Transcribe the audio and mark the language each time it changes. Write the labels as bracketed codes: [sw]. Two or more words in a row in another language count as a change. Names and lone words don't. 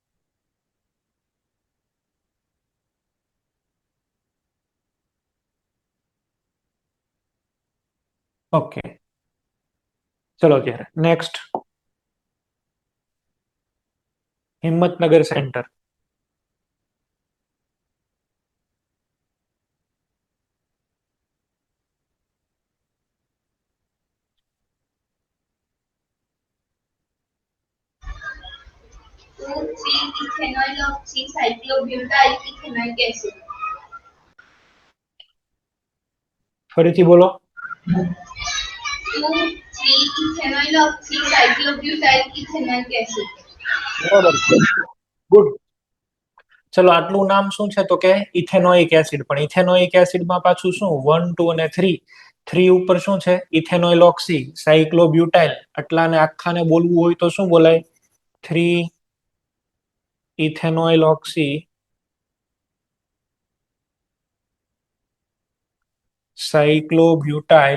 [gu] ઓકે, ચલો ત્યારે નેક્સ્ટ. હિંમતનગર સેન્ટર. [en] Two, three ethanol oxy cyclobutyl ethanoic acid. [gu] ફરીથી બોલો. [en] 2, 3 ethanol oxy cyclobutyl ethanoic acid. [gu] બરાબર છે, ગુડ. ચલો આટલું નામ શું છે? તો કે [en] ethanoic acid. [gu] પણ [en] ethanoic acidમાં [gu] પાછું શું? 1 2 અને 3. 3 ઉપર શું છે? [en] ethanoyl oxy cyclobutyl. [gu] આટલાને આખાને બોલવું હોય તો શું બોલાય? 3 [en] ethanoyl oxy cyclobutyl.